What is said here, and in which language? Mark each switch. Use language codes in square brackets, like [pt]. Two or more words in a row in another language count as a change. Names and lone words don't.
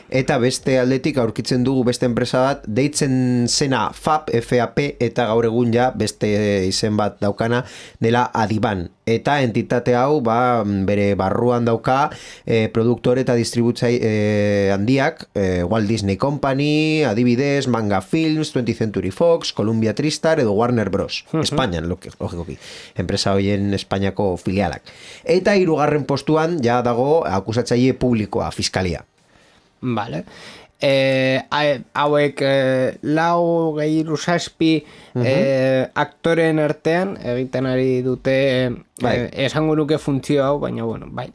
[eu] Eta beste aldetik aurkitzen dugu beste enpresa bat deitzen zena FAP, eta gaur egun ja beste izen bat daukana dela Adiban. Eta entitate hau bere barruan dauka produktore eta distributzaile handiak, Walt Disney Company, adibidez, Manga Films, 20th Century Fox, Columbia TriStar edo Warner Bros. Espainian, logikoki. Enpresa hoien Espainiako filialak. Eta 3. postuan ja dago akusatzaile publikoa, fiskalia. Vale. Hauek 4-6 aktoren artean egiten ari dute esango nuke funtzio hau, baina bueno, bai.